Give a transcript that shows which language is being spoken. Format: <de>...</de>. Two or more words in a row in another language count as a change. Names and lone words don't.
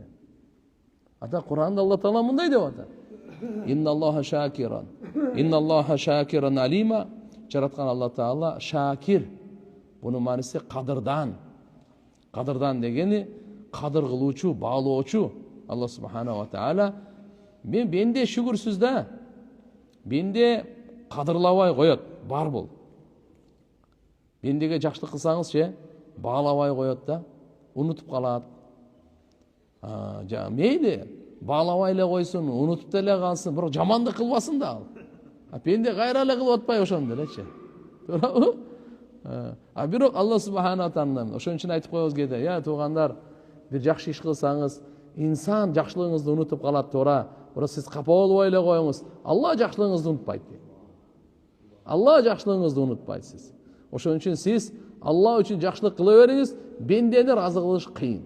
<ky>Ата Кур'анда Алла Таала мындай деп атат.</ky> <ar>إن الله شاكرا عليما.</ar> <ky>Жараткан Алла Таала шакир. Бунун мааниси кадырдан. Кадырдан дегени кадыр кылуучу, баалоочу. Алла</ky> <ar>سبحانه وتعالى</ar> <ky>менде шүгүрсүз да. Менде кадырлабай коет, бар бул. Мендеге жакшылык кылсаңыз, баалабай коет да, унутуп калат. Мейли баалабай эле койсун, унутуп деле калсын, бирок жамандык кылбасын да ал. Пенде кайра эле кылып атпайбы ошондо элечи. Туурабы? Бирок Алла</ky> <ar>سبحانه تعالى</ar> <ky>ошон үчүн айтып коебуз кээде, туугандар, бир жакшы иш кылсаңыз, инсан жакшылыгыңызды унутуп калат, туура. Бирок сиз капа болбой эле коюңуз. Алла жакшылыгыңызды унутпайт. Алла жакшылыгыңызды унутпайт сиз. Ошон үчүн сиз Алла үчүн жакшылык кыла бериңиз, бендени разы кылыш кыйын.</ky>